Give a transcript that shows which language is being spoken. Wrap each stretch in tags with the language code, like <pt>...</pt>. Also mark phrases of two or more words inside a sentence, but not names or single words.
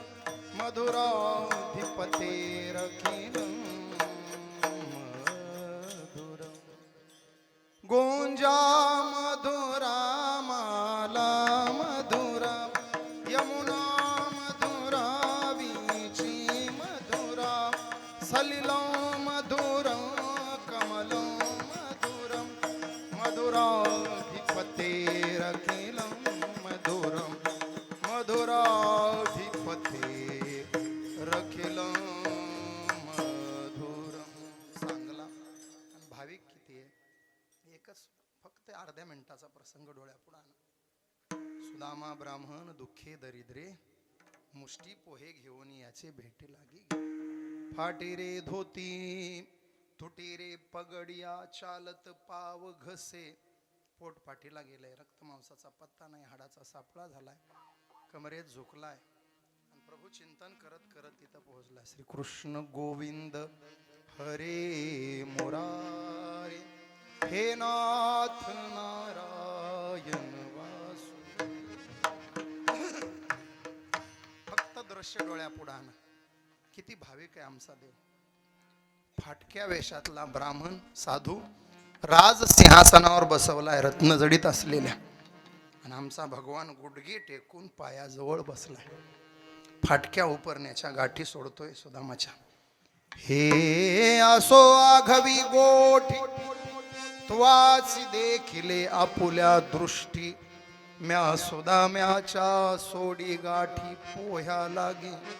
<sa>मधुराधिपतेरखिलं मधुरं गोंजा मधुरा माला मधुरा यमुना मधुरा वीची मधुरा सलिलं मधुरं कमलं मधुरं मधुराधिपतेरखिलं मधुरं मधुराधिपतेरखिलं मधुरं चांगला</sa> <mr>आणि भाविक किती आहे एकच फक्त अर्ध्या मिनिटाचा प्रसंग डोळ्यापुढे आणा सुदामा ब्राह्मण दुःखे दरिद्रे मुष्टी पोहे घेऊन याचे भेटी लागी</mr> <hi>फाटी रे धोती तुटी रे पगडिया</hi> <mr>चालत पाव घसे पोट पाठीला गेलंय रक्त मांसाचा पत्ता नाही हाडाचा सापळा झालाय कमरेत झुकलाय आणि प्रभू चिंतन करत करत तिथं पोहोचला</mr> <sa>श्री कृष्ण गोविंद हरे मुरारे हे नाथ नारायण वासु</sa> <mr>फक्त दृश्य डोळ्यापुढे आणा किती भाविक आहे आमचा देव फाटक्या वेशातला ब्राह्मण साधू राज सिंहासनावर बसवलाय रत्न जडित असलेल्या आणि आमचा भगवान गुडघे टेकून पायाजवळ बसलाय फाटक्या उपरण्याच्या गाठी सोडतोय सुदामाच्या हे असो आघवी गोठी त्वाच देखिले आपुल्या दृष्टी म्या सुदाम्याच्या सोडी गाठी पोह्या लागे</mr>